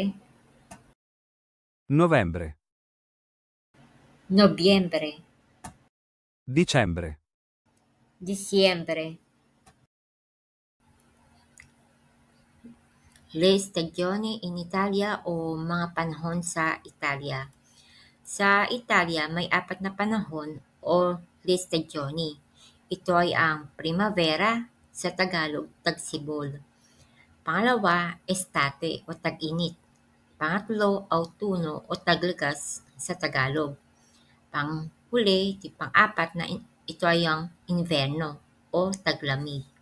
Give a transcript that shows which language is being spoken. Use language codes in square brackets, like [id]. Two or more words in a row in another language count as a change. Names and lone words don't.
[it] novembre, [es] Noviembre, [it] dicembre. [tl] Diciembre. [it] Le stagioni in Italia [tl] o mga panahon sa Italia. Sa Italia, may 4 na panahon o [it] le stagioni. [tl] Ito ay ang primavera, sa Tagalog, tagsibol. Pangalawa, estate o tag-init. Pangatlo, autuno o taglagas sa Tagalog. Panghuli, pang-apat na ito ay ang inverno o taglamig.